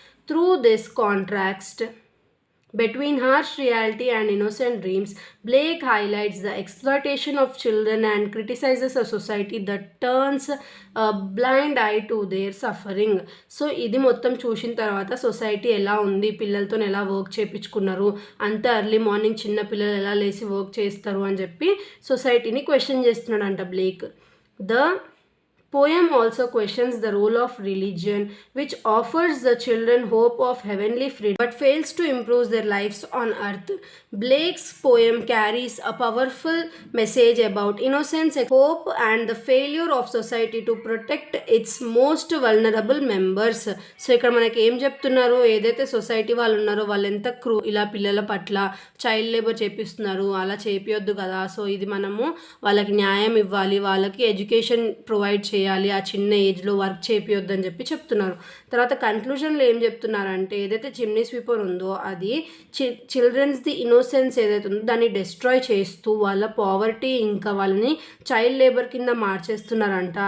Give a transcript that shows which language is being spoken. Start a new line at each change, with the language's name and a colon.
English: Through this contrast between harsh reality and innocent dreams, Blake highlights the exploitation of children and criticizes a society that turns a blind eye to their suffering.
Telugu: So ఇది మొత్తం చూసిన తర్వాత society ఎలా ఉంది, పిల్లలతో ఎలా work చేయించుకున్నారు, అంత ఎర్లీ మార్నింగ్ చిన్న పిల్లలు ఎలా లేచి వర్క్ చేస్తారు అని చెప్పి సొసైటీని question చేస్తున్నాడంట Blake.
English: The poem also questions the role of religion, which offers the children hope of heavenly freedom but fails to improve their lives on earth. Blake's poem carries a powerful message about innocence, hope and the failure of society to protect its most vulnerable members.
Telugu: So ఇక్కడ మనకి ఏం చెప్తున్నారు, ఏదైతే society వాళ్ళు ఉన్నారో వాళ్ళు ఎంత ఇలా పిల్లల పట్ల చైల్డ్ లేబర్ చేపిస్తున్నారు, అలా చేపియొద్దు కదా. సో ఇది మనము వాళ్ళకి న్యాయం ఇవ్వాలి, వాళ్ళకి ఎడ్యుకేషన్ ప్రొవైడ్ చేయాలి, ఆ చిన్న ఏజ్లో వర్క్ చేపియొద్దని చెప్పి చెప్తున్నారు. తర్వాత కన్క్లూజన్లో ఏం చెప్తున్నారంటే, ఏదైతే చిమ్నీ స్వీపర్ ఉందో అది చిల్డ్రన్స్ది ఇన్నోసెన్స్ ఏదైతే ఉందో దాన్ని డిస్ట్రాయ్ చేస్తూ వాళ్ళ పావర్టీ ఇంకా వాళ్ళని చైల్డ్ లేబర్ కింద మార్చేస్తున్నారంట.